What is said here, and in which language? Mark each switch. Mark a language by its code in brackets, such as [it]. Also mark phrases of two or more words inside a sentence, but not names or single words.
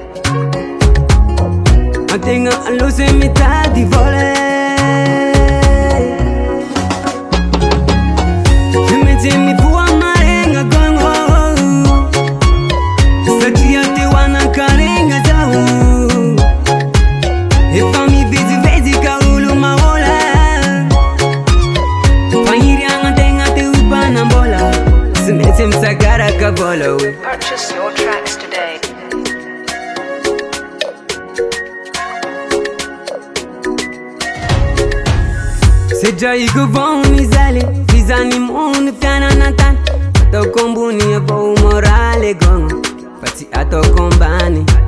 [mg] antegna loso mitady vola tsy maintsy mivoa maregna gogno satria te ho anakaregna zaho efa mivezivezy ka olo mahola fagniryagna antegna te ho mpanambola tsy maintsy misagaraka vola oe. [en] Purchase your tracks today. [mg] Sedra iko voni zale fizani moni fianana tany ataoko ambony avao morale gogno fa tsy ataoko ambany